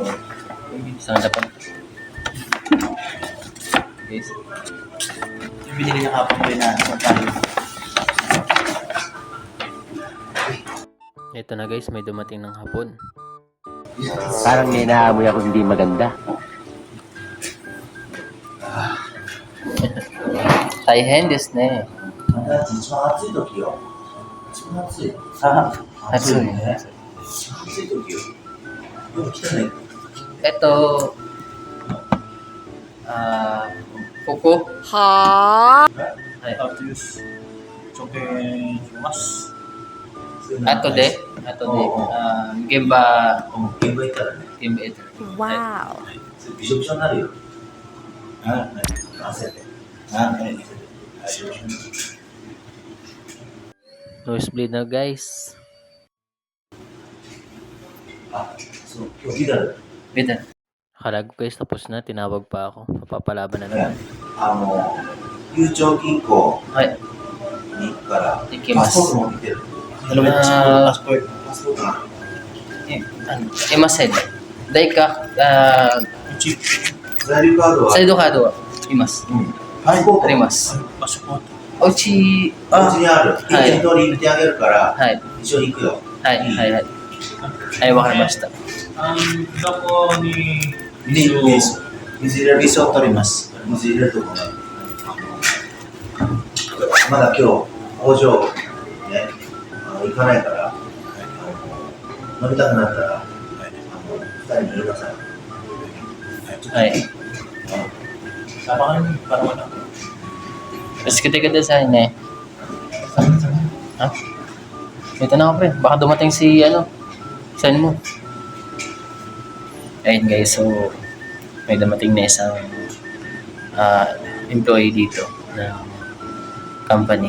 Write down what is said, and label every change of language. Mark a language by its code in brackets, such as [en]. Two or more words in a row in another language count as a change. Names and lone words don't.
[tl] Sa Japan. Guys. Yung binili niya kapag doon na sa tayo. Ito na, guys, may dumating ng hapon. Parang may naamoy ako hindi maganda. [ja] 大変ですね. 一番暑い時よ。一番暑い。暑いね。暑い時よ。よく来たね。 [tl] Ito, Coco. [ja] あはい。とよし。紹介します。後で、現場、現場行ったらね。現場へと。 Wow. びしょびしょになるよ。汗で。 [tl] Nosebleed na, guys. [ja] そう、今日ギター [tl] Bida. Akala ko, guys, tapos na. Tinawag pa ako. Mapapalaban na naman. [ja] ゆうちょう銀行はい。に行くから、行きますパスポート持ってる。パスポートな。 Imasen. [tl] Dahil ka, [ja] うち、在留カードは、サイドカードはいます。パスポートあります。パスポート。おうち、お家にある。はい一通り入れてあげるから、はい。一緒に行くよ。はい、はい、はい。はい、わかりました。どこに水入れる。水を取ります。水入れるとこね。まだ今日、工場、ね、行かないから、飲みたくなったら、二人に言いなさい。はい。 [tl] parang ano? Tapos kita sa akin eh. Ha? Ito na ako, pre. Baka dumating si, saan mo? Ayun, guys. So, may dumating na isang employee dito ng company.